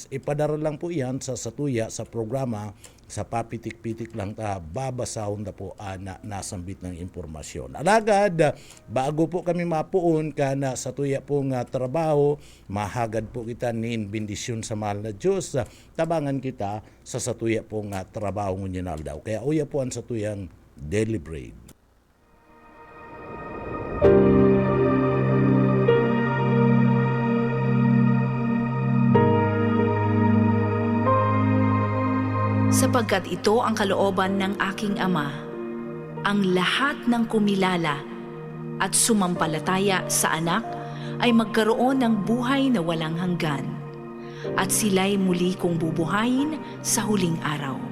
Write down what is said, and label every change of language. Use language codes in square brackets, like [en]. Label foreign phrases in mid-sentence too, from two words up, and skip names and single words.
[bik] Ipadara lang po yan sa satuya sa programa, sa papitik-pitik lang ta, babasahon na po na nasambit ng impormasyon. Alagad, bago po kami mapuon ka na satuya pong trabaho, mahagad po kita nin bendisyon sa mahal na Diyos, tabangan kita sa satuya pong trabaho ngunyan daw. Kaya uya po ang satuyang [en] Daily Bread. [tl] Sapagkat ito ang kalooban ng aking Ama, ang lahat ng kumilala at sumampalataya sa Anak ay magkaroon ng buhay na walang hanggan, at sila'y muli kong bubuhayin sa huling araw.